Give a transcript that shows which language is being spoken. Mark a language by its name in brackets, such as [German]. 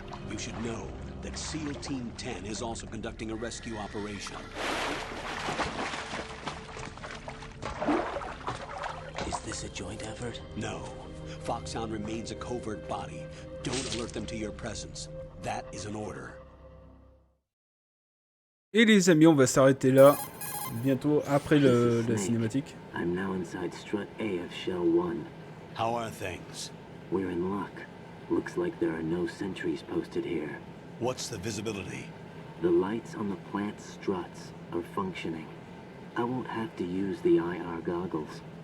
[English] You should know that SEAL Team 10 is also conducting a rescue operation. Is this a joint effort? No. Foxhound remains a covert body. Don't alert them to your presence. That is an order. [French] Et les amis, on va s'arrêter là. bientôt après la cinématique. [English] I'm now inside strut A of Shell 1. How are things? We're in luck. Looks like there are no sentries posted here. What's the visibility? The lights on the plant struts are functioning. I won't have to use the IR goggles.